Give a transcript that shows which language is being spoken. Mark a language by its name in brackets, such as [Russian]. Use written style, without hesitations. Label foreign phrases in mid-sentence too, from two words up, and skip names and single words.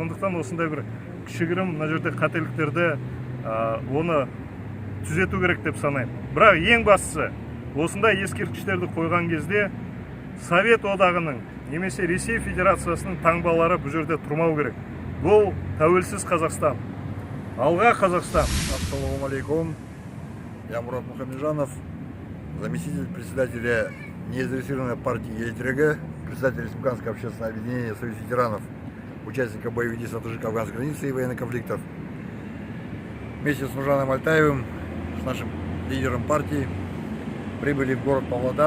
[Kazakh] Сондықтан осындай бір кішігірім мына жерде қателіктерді оны түзету керек деп санаймын. Бірақ ең бастысы, осындай ескерткіштерді қойған кезде Совет одағының немесе Ресей Федерациясының таңбалары бұл жерде тұрмау керек. Бұл тәуелсіз Қазақстан. Алға Қазақстан. Ассалаумалейкум. [Russian] Я Мурат Мухамеджанов, заместитель председателя незарегистрированной партии ЕТРГ, председатель Республиканского общественного объединения Союз ветеранов, участников боевых действий на Тажик-Афганской границе и военных конфликтов. Вместе с Нуржаном Альтаевым, с нашим лидером партии, прибыли в город Павлодар.